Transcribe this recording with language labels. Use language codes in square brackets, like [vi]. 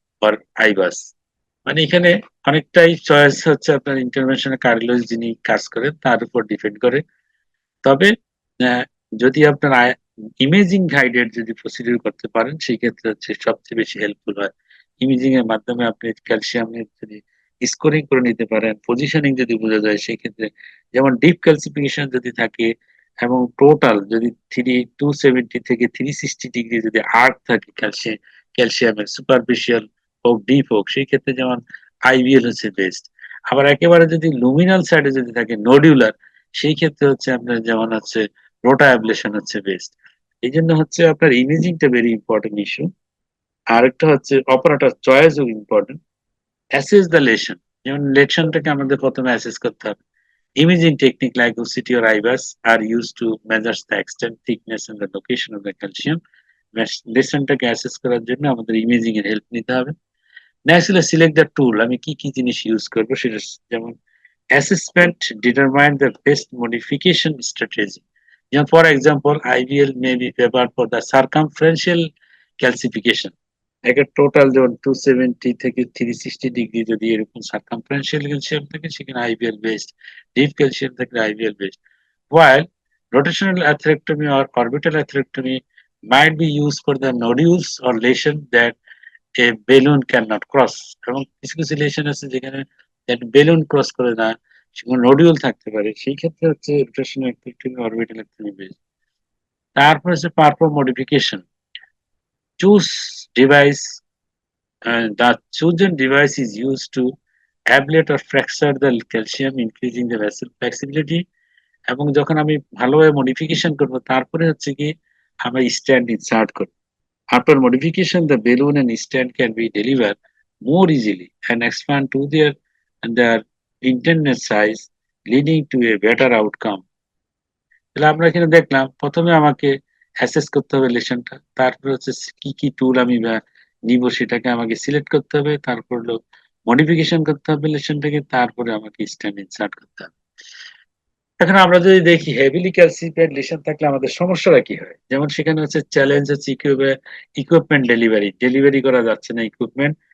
[en] or IBUS। [bn] মানে এখানে অনেকটাই চয়েস হচ্ছে আপনার ইন্টারভেনশনাল কার্ডিওলজিস্ট যিনি কাজ করেন তার উপর ডিপেন্ড করে। তবে যদি আপনার ইমেজিং গাইডেড যদি প্রসিডিউর করতে পারেন সেই ক্ষেত্রে হচ্ছে সবচেয়ে বেশি হেল্পফুল হয়। ইমেজিং এর মাধ্যমে আপনি ক্যালসিয়ামের যদি স্কোরিং করে নিতে পারেন, পজিশনিং যদি বোঝা যায় সেক্ষেত্রে, যেমন ডিপ ক্যালসিফিকেশন যদি থাকে এবং টোটাল যদি 270 থেকে 360 ডিগ্রি যদি আর্ক থাকে ক্যালসিয়ামের সুপারফিশিয়াল হোক ডিপ হোক, সেই ক্ষেত্রে যেমন আইভিএল হচ্ছে বেস্ট। আবার একেবারে যদি লুমিনাল সাইডে যদি থাকে নডিউলার, সেই ক্ষেত্রে হচ্ছে আপনার যেমন হচ্ছে রোটা অ্যাবলেশন হচ্ছে বেস্ট। এই জন্য হচ্ছে আপনার ইমেজিংটা ভেরি ইম্পর্টেন্ট ইস্যু। আরেকটা হচ্ছে operator choice O important. [en] assess the lesion, [bn] যেমন লেশনটাকে আমাদের প্রথমে অ্যাসেস করতে হবে। [en] Imaging technique like OCT or IBUS are used to measure the extent, thickness and the location of the calcium. [bn] লেশনটাকে assess করার জন্য আমাদের ইমেজিং এর হেল্প নিতে হবে। [en] naturally select the tool, [bn] আমি কি কি জিনিস ইউজ করবো সেটা, যেমন [en] Assessment determine the best modification strategy. যেমন for example IVL may be paper for the circumferential calcification. [bn] একটা টোটাল যেমন 270 থেকে 360 ডিগ্রি যদি এরকম সার্কামফারেন্সিয়াল ক্যালসিয়াম থাকে সেখানে আইভিএল বেস্ট, ডিপ ক্যালসিয়াম থাকলে IVL best. [en] While rotational atherectomy or orbital atherectomy might be used for the nodules or lesion that a balloon cannot cross, [bn] এবং কিছু কিছু লেশন আছে যেখানে বেলুন ক্রস করে না, সেখানে নডিউল থাকতে পারে, সেই ক্ষেত্রে হচ্ছে rotational atherectomy orbital atherectomy best. তারপর হচ্ছে [en] Perform modification, choose device, the chosen device is used to ablate or fracture the calcium, increasing the vessel flexibility। [bn] এবং যখন আমি ভালোভাবে মডিফিকেশন করবো তারপরে হচ্ছে কি আমরা স্ট্যান্ড ইনসার্ট করবো। [en] After modification, the balloon and stand can be delivered more easily and expand to their intended size, leading to a better outcome। [bn] তাহলে আমরা এখানে দেখলাম প্রথমে আমাকে অ্যাসেস করতে হবে লেশনটা, তারপর হচ্ছে কি কি টুল আমি নিব সেটাকে আমাকে সিলেক্ট করতে হবে, তারপর হলো মডিফিকেশন করতে হবে লেশনটাকে, তারপরে আমাকে স্ট্যান্ড ইনসার্ট করতে হবে। এখন আমরা যদি দেখি হেভিলি ক্যালসিফাইড লেশন থাকলে আমাদের সমস্যাটা কি হয়, যেমন সেখানে হচ্ছে চ্যালেঞ্জ হচ্ছে ইকুইপমেন্ট ডেলিভারি করা যাচ্ছে না ইকুইপমেন্ট।